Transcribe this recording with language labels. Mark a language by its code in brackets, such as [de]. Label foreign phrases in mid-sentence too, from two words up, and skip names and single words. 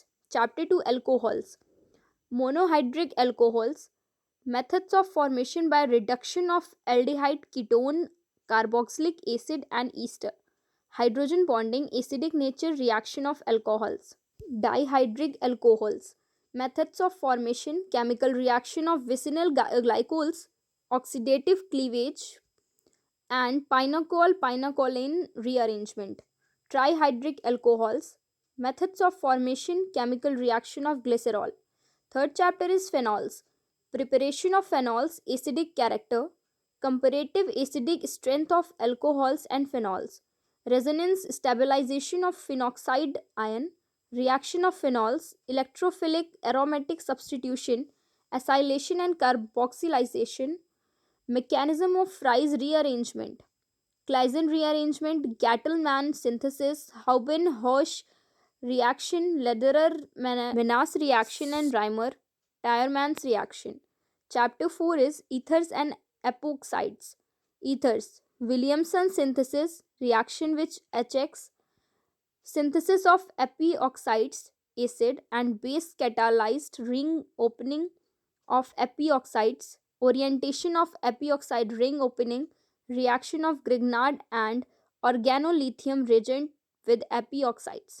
[en] Chapter 2 Alcohols, monohydric alcohols, methods of formation by reduction of aldehyde ketone, carboxylic acid, and ester, hydrogen bonding, acidic nature, reaction of alcohols. Dihydric alcohols, methods of formation, chemical reaction of vicinal glycols, oxidative cleavage, and pinacol-pinacolain rearrangement. Trihydric alcohols, methods of formation, chemical reaction of glycerol. Third chapter is phenols, preparation of phenols, acidic character, comparative acidic strength of alcohols and phenols, resonance stabilization of phenoxide ion, reaction of phenols, electrophilic aromatic substitution, acylation and carboxylation, mechanism of Fry's rearrangement, Claisen rearrangement, Gattelmann synthesis, Hauben-Hirsch reaction, Lederer-Menas reaction, and Reimer-Tyermann's reaction. Chapter 4 is ethers and epoxides. Ethers, Williamson synthesis, reaction with HX, synthesis of epioxides, acid and base catalyzed ring opening of epioxides, orientation of epioxide ring opening, reaction of Grignard and organolithium reagent with epioxides.